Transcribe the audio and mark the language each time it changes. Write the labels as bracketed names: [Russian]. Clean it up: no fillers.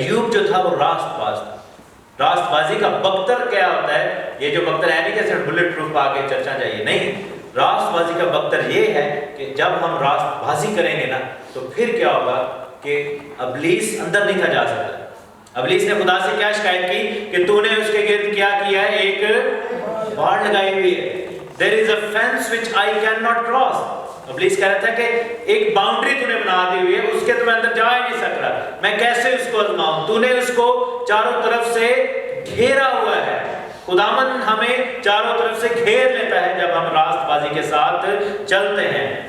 [Urdu] ایوب جو تھا وہ راست باز تھا. راست بازی کا بختر کیا ہوتا ہے؟ یہ جو بختر ہے نہیں کہ صرف بلٹ پروف پا کے چرچا چاہیے، نہیں. راست بازی کا بختر یہ ہے کہ جب ہم راست بازی کریں گے نا تو پھر کیا ہوگا کہ ابلیس اندر نہیں تھا جا سکتا. ابلیس نے خدا سے کیا شکایت کی کہ تو نے اس کے گرد کیا کیا ہے؟ ایک باڑ لگائی ہوئی ہے. [English] There is a fence which I cannot cross. [Urdu] ابلیس کہہ رہا تھا کہ ایک باؤنڈری تو نے بنا دی ہوئی ہے، اس کے تو میں اندر جا ہی نہیں سک رہا، میں کیسے اس کو آزماؤں؟ تو نے اس کو چاروں طرف سے گھیرا ہوا ہے. خداوند ہمیں چاروں طرف سے گھیر لیتا ہے جب ہم راست بازی کے ساتھ چلتے ہیں.